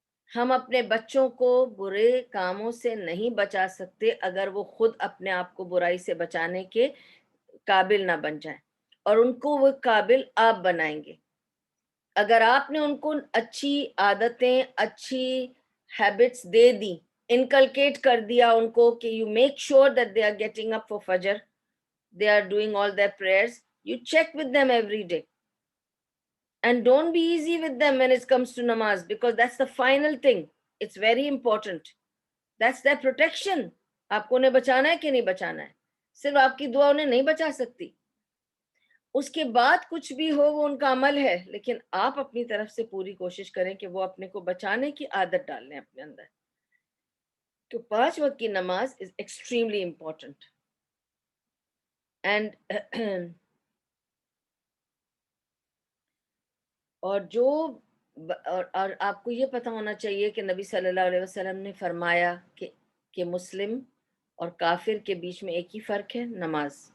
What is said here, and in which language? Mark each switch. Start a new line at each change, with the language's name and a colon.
Urdu: ہم اپنے بچوں کو برے کاموں سے نہیں بچا سکتے اگر وہ خود اپنے آپ کو برائی سے بچانے کے قابل نہ بن جائیں، اور ان کو وہ قابل آپ بنائیں گے. اگر آپ نے ان کو اچھی عادتیں، اچھی ہیبٹس دے دی، انکلکیٹ کر دیا ان کو کہ
English: You make sure that they are getting up for فجر، they are doing all their prayers, you check with them every day. And don't be easy with them when it comes to namaz, because that's the final thing. It's very important. That's their protection.
Urdu: آپ کو انہیں بچانا ہے کہ نہیں بچانا ہے. صرف آپ کی دعا انہیں نہیں بچا سکتی. اس کے بعد کچھ بھی ہو وہ ان کا عمل ہے، لیکن آپ اپنی طرف سے پوری کوشش کریں کہ وہ اپنے کو بچانے کی عادت ڈال لیں اپنے اندر. تو 5 وقت کی نماز
English: is extremely important. And
Urdu: اور جو اور آپ کو یہ پتہ ہونا چاہیے کہ نبی صلی اللہ علیہ وسلم نے فرمایا کہ مسلم اور کافر کے بیچ میں ایک ہی فرق ہے، نماز.